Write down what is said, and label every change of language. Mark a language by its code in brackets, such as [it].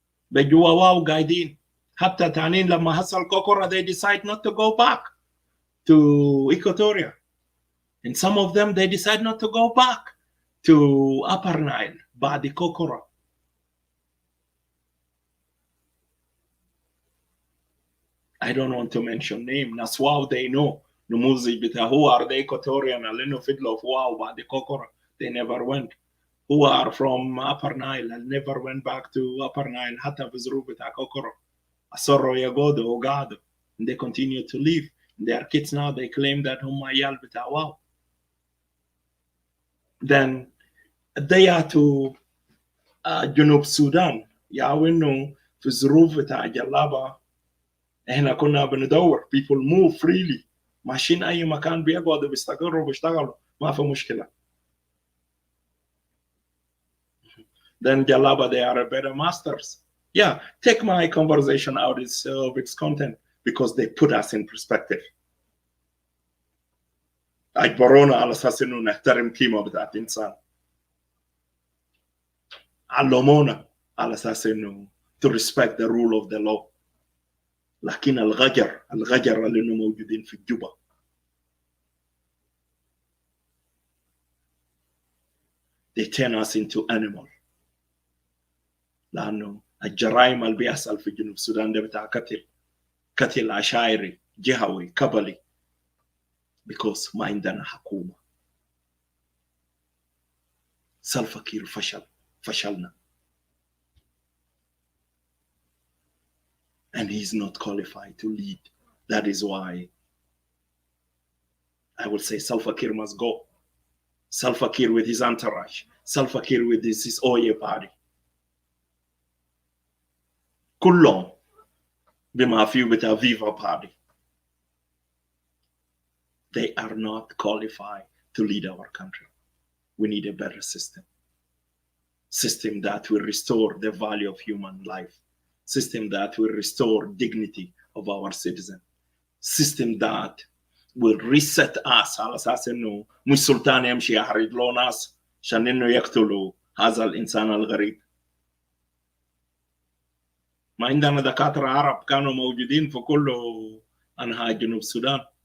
[ar] بيجوا واو قاعدين، حتى تانين لما حصل كوكورا [en] they decide not to go back to Equatoria. And some of them they decide not to go back to Upper Nile [ar] بعد كوكورا. [en] I don't want to mention name. [ar] ناس واو [en] they know [ar] نموذج بتاع [en] who are the Equatorian [ar] اللي فضلوا في واو بعد كوكورا. [en] They never went. Who are from Upper Nile and never went back to Upper Nile [ar] حتى في ظروف بتاع كوكورا. أصروا يقعدوا وقعدوا. [en] And they continue to live. Their kids now they claim that [ar] هم عيال بتاع واو. [en] Then they are to [ar] جنوب السودان يعاونوا في ظروف بتاع جلابة. احنا كنا بندور [en] people move freely، [ar] ماشيين اي مكان بيقعدوا بيستقروا بيشتغلوا ما في مشكلة. [en] Then Jalaba they are better masters. Yeah, take my conversation out of its content because they put us in perspective. [ar] أجبرونا على أساس إنه نحترم قيمة بتاعت إنسان. علمونا على أساس إنه [en] to respect the rule of the law. [ar] لكن الغجر اللي إنه موجودين في الجوبا [en] they turn us into animal. [ar] لأنه الجرائم اللي بيحصل في جنوب السودان ده بتاع قتل عشائري جهوي قبلي [en] because [ar] ما عندنا حكومة. سلفا كير فشلنا [en] and he's not qualified to lead. That is why I will say Salva Kiir must go. Salva Kiir with his entourage, Salva Kiir with his Oye party. [ar] كلهم بما فيه بتاع Viva party. [en] They are not qualified to lead our country. We need a better system. System that will restore the value of human life. System that will restore dignity of our citizen. System that will reset us [ar] على أساس إنه مش سلطان يمشي يحرج له ناس عشان إنه يقتلوا هذا الإنسان الغريب. ما عندنا دكاترة عرب كانوا موجودين في كل أنحاء جنوب السودان.